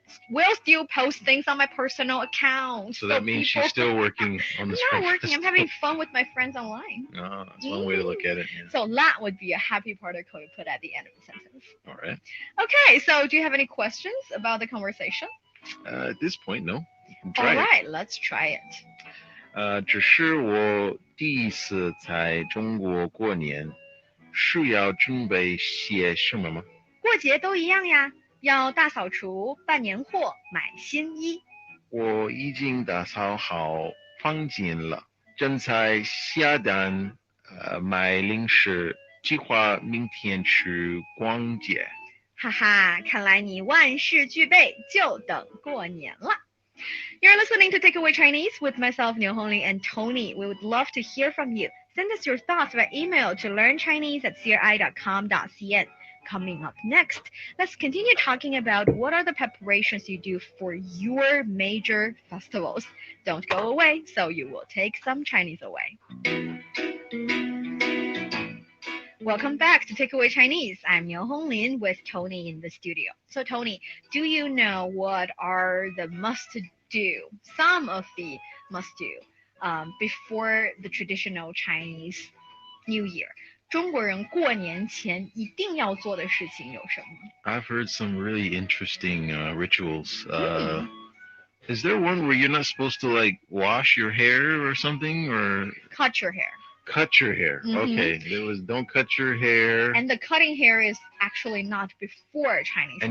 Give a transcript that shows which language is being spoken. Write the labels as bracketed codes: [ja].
[en] Will still post things on my personal account. So that means she's still working on the I'm Spring not working, I'm Festival. having fun with my friends online. Oh, that's one way to look at it. Yeah. So la would be a happy particle you put at the end of the sentence. All right. Okay, so do you have any questions about the conversation? At this point, no. You can All try it. right, let's try it. [zh] 只是我第一次在中国过年，是要准备些什么吗？过节都一样呀，要大扫除、办年货、买新衣。我已经打扫好房间了，正在下单买零食，计划明天去逛街。哈哈，看来你万事俱备，就等过年了。 [en] You're listening to Takeaway Chinese with myself, Niu Hongli, and Tony. We would love to hear from you. Send us your thoughts by email to learnchinese@cri.com.cn. Coming up next, let's continue talking about what are the preparations you do for your major festivals. Don't go away, so you will take some Chinese away. Welcome back to Takeaway Chinese. I'm Niu Honglin with Tony in the studio. So Tony, do you know what are the must-do, some of the must-do before the traditional Chinese New Year? [zh] 中国人过年前一定要做的事情有什么？ [en] I've heard some really interesting rituals. Is there one where you're not supposed to like wash your hair or something, or Cut your hair. cut your hair? Mhm. Okay, there was don't cut your hair, And the cutting hair is actually not before Chinese